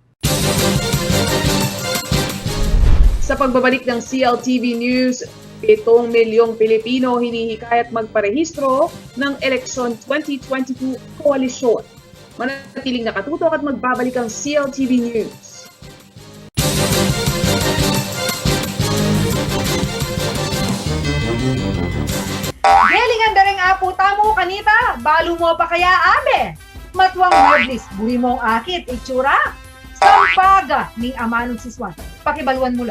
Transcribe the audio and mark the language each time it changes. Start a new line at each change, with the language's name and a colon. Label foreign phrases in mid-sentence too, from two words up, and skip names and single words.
Filipino: Sa pagbabalik ng CLTV News, 7 milyong Pilipino hinihikayat magparehistro ng Eleksyon 2022 Koalisyon. Manatiling nakatutok at magbabalik ang CLTV News.
Pampanga: Gelingan daring apo tamo kanita, balo mo pa kaya abe? Matwang medlis, buri mo ang akit, itsura. Sampaga ni amanong siswan, pakibaluan mo lang.